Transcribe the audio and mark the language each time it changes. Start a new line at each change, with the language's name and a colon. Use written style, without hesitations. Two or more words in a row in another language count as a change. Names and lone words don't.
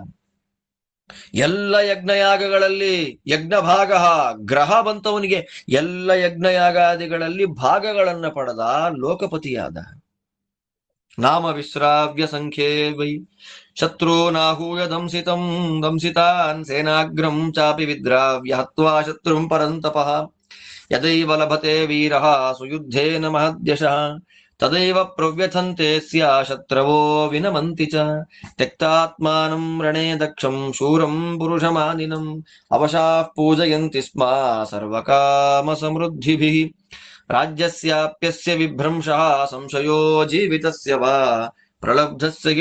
Kannada: ಎಲ್ಲ ಯಜ್ಞಯಾಗಗಳಲ್ಲಿ ಯಜ್ಞ ಭಾಗ ಗ್ರಹ ಬಂತವನಿಗೆ. ಎಲ್ಲ ಯಜ್ಞಯಾಗಾದಿಗಳಲ್ಲಿ ಭಾಗಗಳನ್ನ ಪಡೆದ, ಲೋಕಪತಿಯಾದ.
Sanskrit: ನಾಮ ವಿಶ್ರಾವ್ಯ ಸಂಖ್ಯೆ ವೈ ಶತ್ರುನಾಹೂಯ ದಂಸಿತಾನ್ ಸೇನಾಗ್ರಂ ಚಾಪಿ ವಿದ್ರಾವ್ಯ ಹತ್ವಾ ಶತ್ರುಂ ಪರಂತಪಃ ಯದೈವ ಲಭತೆ ವೀರಃ ಸುಯುದ್ಧೇನ ಮಹದ್ಯಶಃ ತದೈವ ಪ್ರವ್ಯಥಂತೆ ಸ್ಯ ಶತ್ರವೋ ವಿನಮಂತಿ ಚ ತ್ಯಕ್ತಾತ್ಮಾನಂ ರಣೇ ದಕ್ಷಂ ಶೂರಂ ಪುರುಷಮಾನಿನಂ ಅವಶಾಃ ಪೂಜಯಂತಿ ಸ್ಮ ಸರ್ವಕಾಮ ಸಮೃದ್ಧಿಭಿಃ ರಾಜ್ಯಸ್ಯಾಪ್ಯಸ್ಯ ವಿಭ್ರಂಶಃ ಸಂಶಯೋ ಜೀವಿತಸ್ಯ ವಾ ಪ್ರಲಬ್ಧಸ್ಯ ಹಿ